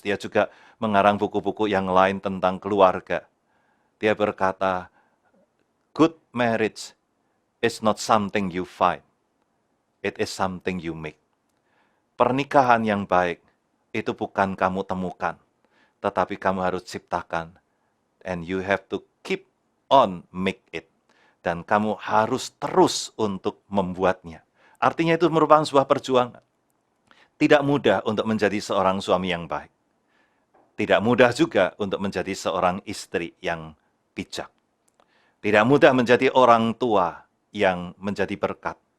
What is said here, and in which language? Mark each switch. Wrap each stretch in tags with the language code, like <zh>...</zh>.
<id>Dia juga mengarang buku-buku yang lain tentang keluarga. Dia berkata,</id> <en>"Good marriage is not something you find, it is something you make."</en> <id>Pernikahan yang baik itu bukan kamu temukan, tetapi kamu harus ciptakan.</id> <en>And you have to keep on make it.</en> <id>Dan kamu harus terus untuk membuatnya. Artinya itu merupakan sebuah perjuangan. Tidak mudah untuk menjadi seorang suami yang baik. Tidak mudah juga untuk menjadi seorang istri yang bijak. Tidak mudah menjadi orang tua yang menjadi berkat.</id>